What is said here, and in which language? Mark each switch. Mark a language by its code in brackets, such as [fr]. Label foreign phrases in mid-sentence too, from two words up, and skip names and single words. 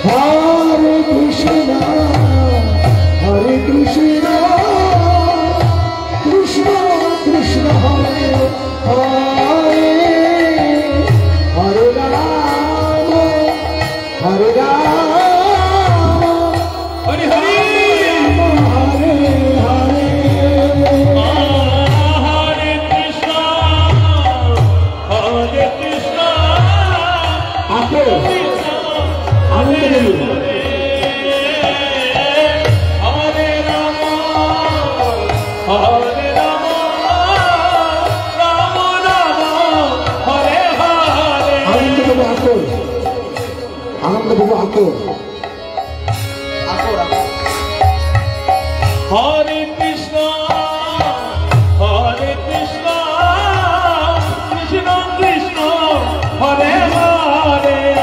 [sa] Hare Krishna, Hare Krishna, Krishna Krishna, Hare Hare, Hare Rama, Hare Rama, Hare Hare. Hare Hare. Hare Krishna, Hare Krishna, [bn] আপনি আনন্দ বলুন। [sa] Hare Rama, Hare Rama, Rama Rama, Hare Hare. [bn] আনন্দ বাবু আকর, আনন্দ বাবু আকর। [sa] Hare Krishna, Hare Krishna, Krishna Krishna, Hare Hare,